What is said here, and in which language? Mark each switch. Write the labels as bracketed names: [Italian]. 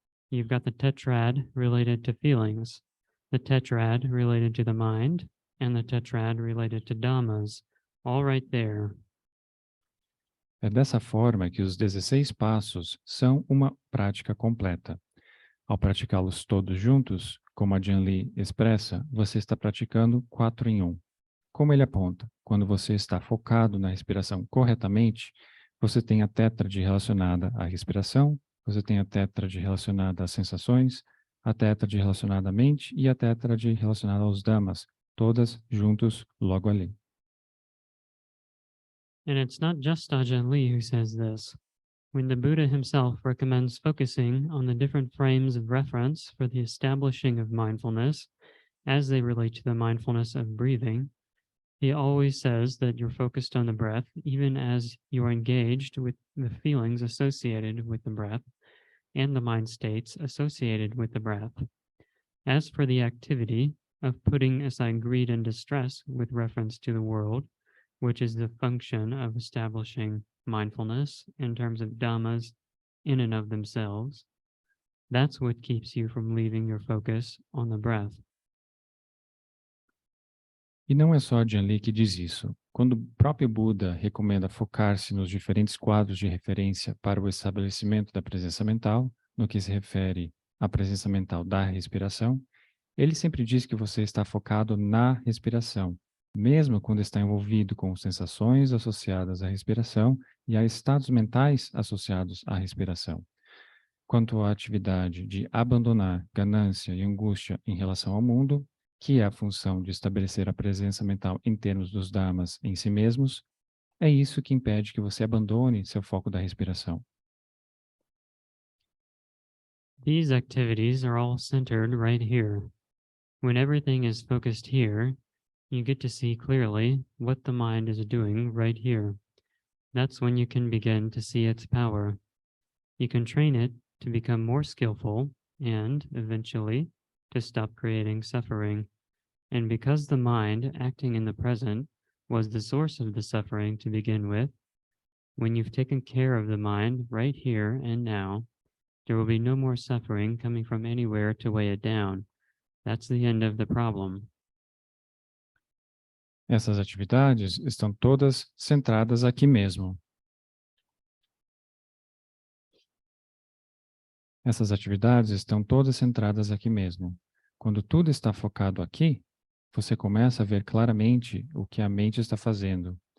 [English] You've got the tetrad related to feelings, the tetrad related to the mind, and the tetrad related to dhammas, all right there. [Portuguese] É dessa forma que os 16 passos são uma prática completa. Ao praticá-los todos juntos, como a Ajahn Lee expressa, você está praticando 4 em 1. Como ele aponta, quando você está focado na respiração corretamente, você tem a tétrade relacionada à respiração, você tem a tétrade relacionada às sensações, a tétrade relacionada à mente e a tétrade relacionada aos dhammas, todas juntos logo ali. [English] And it's not just Ajahn Lee who says this. When the Buddha himself recommends focusing on the different frames of reference for the establishing of mindfulness as they relate to the mindfulness of breathing, he always says that you're focused on the breath even as you're engaged with the feelings associated with the breath and the mind states associated with the breath. As for the activity of putting aside greed and distress with reference to the world, which is the function of establishing mindfulness in terms of dhammas in and of themselves, that's what keeps you from leaving your focus on the breath. [Portuguese] E não é só a Ajahn Lee que diz isso. Quando o próprio Buda recomenda focar-se nos diferentes quadros de referência para o estabelecimento da presença mental, no que se refere à presença mental da respiração, ele sempre diz que você está focado na respiração, mesmo quando está envolvido com sensações associadas à respiração e a estados mentais associados à respiração. Quanto à atividade de abandonar ganância e angústia em relação ao mundo, que é a função de estabelecer a presença mental em termos dos dhammas em si mesmos, é isso que impede que você abandone seu foco da respiração. [English] These activities are all centered right here. When everything is focused here, you get to see clearly what the mind is doing right here. That's when you can begin to see its power. You can train it to become more skillful and, eventually, to stop creating suffering. And because the mind acting in the present was the source of the suffering to begin with, when you've taken care of the mind right here and now, there will be no more suffering coming from anywhere to weigh it down. That's the end of the problem. [Portuguese] Essas atividades estão todas centradas aqui mesmo. Essas atividades estão todas centradas aqui mesmo. Quando tudo está focado aqui, você começa a ver claramente o que a mente está fazendo.